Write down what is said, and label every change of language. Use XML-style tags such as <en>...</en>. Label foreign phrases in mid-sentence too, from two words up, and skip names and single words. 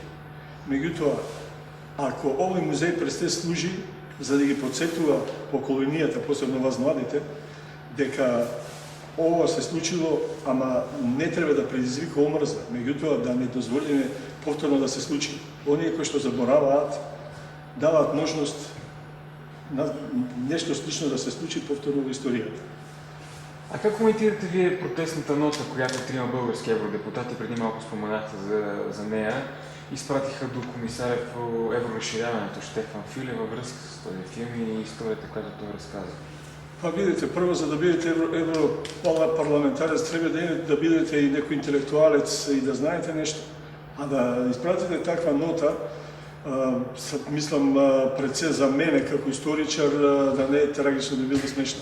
<mk>Меѓутоа, ако овој музеј престе служи за да ги подсетува поколенијата, посебно вас младите, дека ова се случило, ама не треба да предизвика омрза, меѓутоа да не дозволиме повторно да се случи. Оние кои што забораваат, даваат можност на нешто слично да се случи повторно во историјата.</mk> <bg>А как коментирате вие протестната нота, която трима български евродепутати, преди малко споменахте за нея, изпратиха до комисаря по евроразширяването Штефан Фюле във връзка с този филм и историята, която той разказва?</bg> <mk>Видите, прво за да бидете европарламентарец треба да бидете и некој интелектуалец и да знаете нешто. А да испратите таква нота, мислам пред се за мене како историчар да не е трагично, да биде смешно.</mk>